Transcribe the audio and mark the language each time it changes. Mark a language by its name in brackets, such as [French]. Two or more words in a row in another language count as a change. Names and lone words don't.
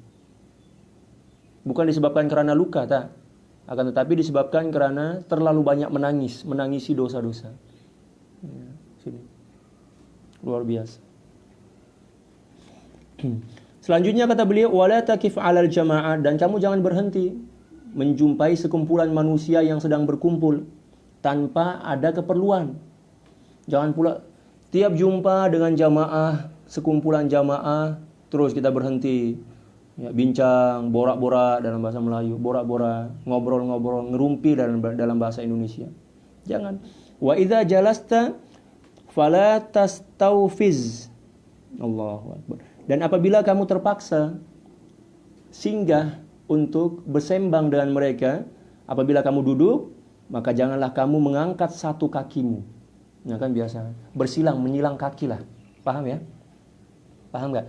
[Malay] Bukan disebabkan karena luka, tak. Akan tetapi disebabkan karena terlalu banyak menangisi dosa-dosa. Ya, sini. Luar biasa. Selanjutnya kata beliau, [Arabic] wala takif 'alal jama'ah, [Malay] dan kamu jangan berhenti menjumpai sekumpulan manusia yang sedang berkumpul tanpa ada keperluan. Jangan pula tiap jumpa dengan jamaah, sekumpulan jamaah, terus kita berhenti, ya, bincang, borak-borak dalam bahasa Melayu, borak-borak, ngobrol-ngobrol, ngerumpi dalam bahasa Indonesia. Jangan. [Arabic] Wa idza jalasta fala tastawfiz. Allahu Akbar. [Malay] Dan apabila kamu terpaksa singgah untuk bersembang dengan mereka, apabila kamu duduk, maka janganlah kamu mengangkat satu kakimu. Nah kan biasa, bersilang, menyilang kaki lah. [Indonesian] Paham ya? Paham nggak?